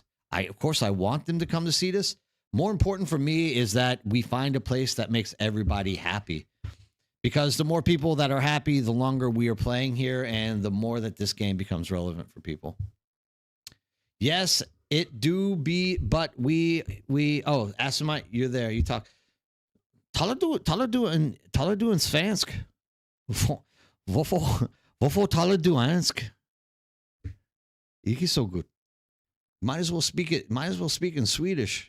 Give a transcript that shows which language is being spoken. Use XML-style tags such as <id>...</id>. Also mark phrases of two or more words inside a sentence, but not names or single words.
<en>Of course I want them to come to Cetus. More important for me is that we find a place that makes everybody happy. Because the more people that are happy, the longer we are playing here, and the more that this game becomes relevant for people. Yes, it do be, but we oh, Asimite, you're there. You talk.</en> <sv>Talar du en svensk?</sv> <no>Hvorfor talar du engelsk? Ikke</no> <en>so good. Might as well speak in Swedish.</en>